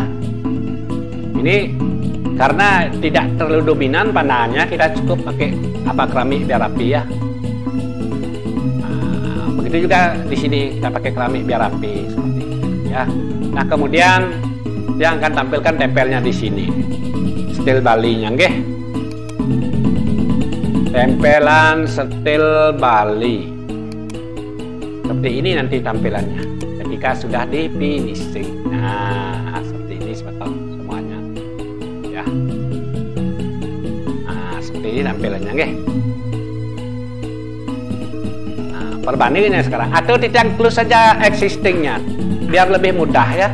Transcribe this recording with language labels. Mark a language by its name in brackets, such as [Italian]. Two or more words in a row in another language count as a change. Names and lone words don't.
[Indonesian] Ini karena tidak terlalu dominan pandangannya, kita cukup pakai keramik biar rapi ya. Nah, begitu juga di sini kita pakai keramik biar rapi seperti itu ya. Nah, kemudian yang akan tampilkan tempelnya di sini, setil Bali-nya nggih. Tempelan setil Bali seperti ini nanti tampilannya ketika sudah di finishing. Nah, seperti ini semuanya ya. Nah, seperti ini tampilannya nggih. Nah, perbandingannya sekarang atau Titiang close saja existingnya biar lebih mudah ya.